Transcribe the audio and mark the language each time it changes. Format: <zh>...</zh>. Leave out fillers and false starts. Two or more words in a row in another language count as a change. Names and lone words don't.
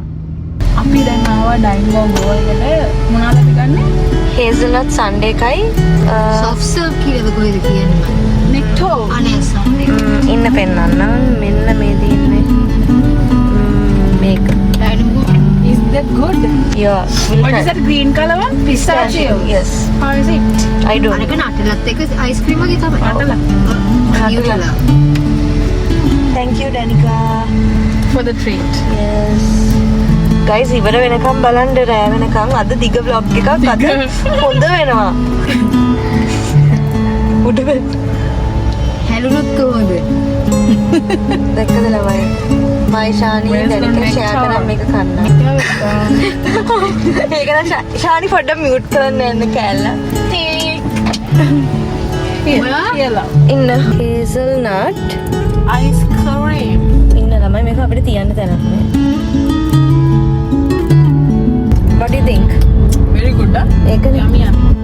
<si>අපි දැන් ආවා ඩයිනමෝ ගෝ එකට. මොනවාද අපි ගන්නෙ?</si> <en>hazelnut sunday එකයි soft serve</en> <si>කියලාද කොහෙද කියන්නේ මම. නෙක්ටෝ. අනේ සම්මේ. ඉන්න පෙන්නන්නම්. මෙන්න මේ දින්නේ මේක. ඩයිනමෝ</si> <en>Is that good? yeah What is that green color one? Pistachio. yes How is it? I don't</en> <si>අරක නටලත් එක අයිස්ක්‍රීම් වගේ තමයි. නටලා. නටලා.</si> <en>thank you Danica. For the treat. yes guys</en> <si>ඉවර වෙනකම් බලන්න රෑ වෙනකම්. අද දිග vlog එකක් අද හොඳ වෙනවා. උඩ වෙන්න හැලුනොත් කොහොමද? දැක්කද ළමයි. මයි ශානි Danica share කරා මේක කන්න. ඒක නම් ශානි පොඩ්ඩක් mute කරන්න යන්න කෑල්ල.</si> <en>Yellow.</en> <si>ඉන්න hazelnut</si> <en>Ice cream.</en> <si>ඉන්න ළමයි මේක අපිට තියන්න තැනක් නෑ.</si> <en>what do you think? Very good.</en> <si>ඒකනේ.</si> <en>Yummy yummy.</en>